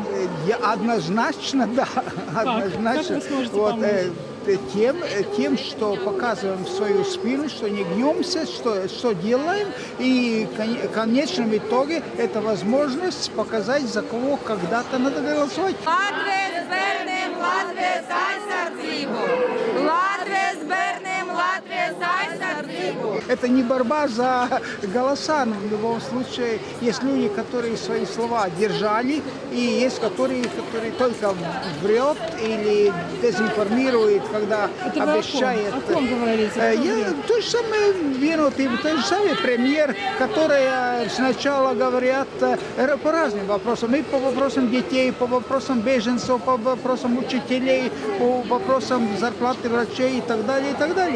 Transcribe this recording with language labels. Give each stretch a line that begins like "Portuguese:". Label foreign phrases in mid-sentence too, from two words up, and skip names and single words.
Russian: Однозначно, да. Однозначно. Как вы сможете вот, помочь? Тем, что показываем свою спину, что не гнемся, что делаем, и в конечном итоге это возможность показать, за кого когда-то надо голосовать.
Latvian: Латвijas bērniem Latvijas aizsardzību! Latvijas bērniem Latvijas aizsardzību!
Russian: это не борьба за голоса, но в любом случае есть люди, которые свои слова держали, и есть которые только врет или дезинформирует, когда Это обещает. о ком говорите? То же самое виноватый, тот же самый премьер, который сначала говорят по разным вопросам, и по вопросам детей, по вопросам беженцев, по вопросам учителей, по вопросам зарплаты врачей и так далее, и так далее.